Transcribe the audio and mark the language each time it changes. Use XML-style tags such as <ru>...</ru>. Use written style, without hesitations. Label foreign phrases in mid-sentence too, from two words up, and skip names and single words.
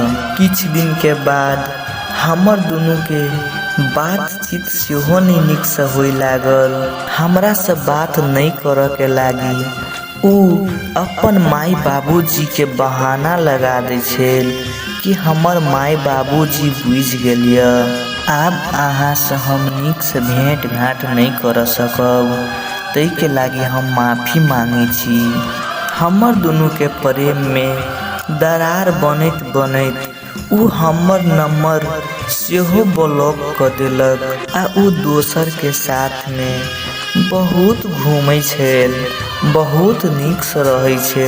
<mai>किछ दिन के बाद हमर दोनों के बातचीत सेहो नहीं नीक से होय लागल। हमरा से बात नहीं करे के लागी। उ अपन माई बाबूजी के बहाना लगा दे छल कि हमर माई बाबूजी बुझ गेलिय, आब अहाँ से हम नीक से भेंट घाट नहीं कर सकब, तई के लागी हम माफी मांगे छी। हमर दोनों के प्रेम में दरार बनैत बनैत उ हमर नंबर सेहो ब्लॉक कर देलक आ उ दोसर के साथ में बहुत घूमै छल, बहुत नीक से रहै छल।</mai>